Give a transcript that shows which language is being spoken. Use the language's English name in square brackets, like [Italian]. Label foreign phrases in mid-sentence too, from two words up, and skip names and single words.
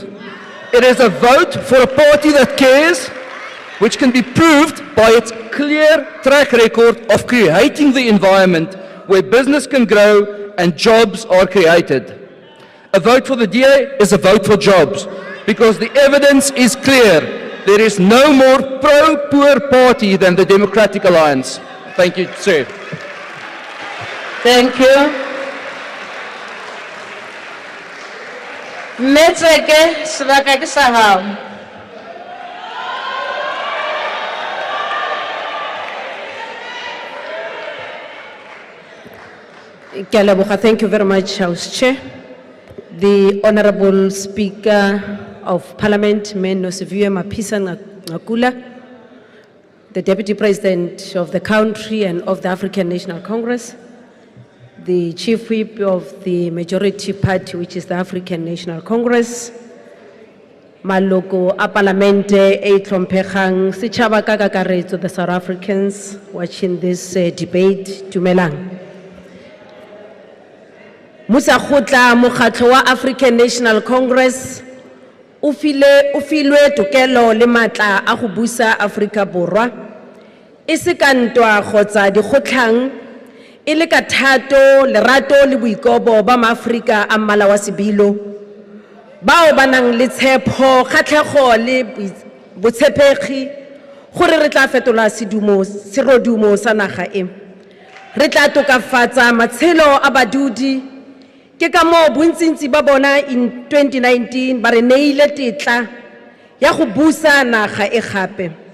[English] It is a vote for a party that cares, which can be proved by its clear track record of creating the environment where business can grow and jobs are created. A vote for the DA is a vote for jobs, because the evidence is clear. There is no more pro-poor party than the Democratic Alliance. Thank you, sir. Thank you. [Southern Sotho] Metseke sebaka ke sa hao. [English] Thank you very much, House Chair. The Honorable Speaker of Parliament, Menosivue Mapisa Ngakula, the Deputy President of the country and of the African National Congress, the Chief Whip of the majority party, which is the African National Congress, [Tswana] Maloko a Parlamente e Tlompegang, Sechaba ka kakaretso, [English] the South Africans watching this debate, [Tswana] Dumelang. Musa Khotla Mokgatlo wa African National Congress o filwe tokelo le matla a go busa Afrika Borwa e se ka ntwa kgotsa dikgotlhang e le ka thato lerato le boikobo ba maAfrika a mmala wa sebilo bao ba nang le tshepo kgatlhego le botshepegi gore re tla fetola serodumo sa naga e re tla tokafatsa matshelo a badudi ke ka moo bontsintsi ba bona in 2019 ba re neile tetla ya go busa naga e gape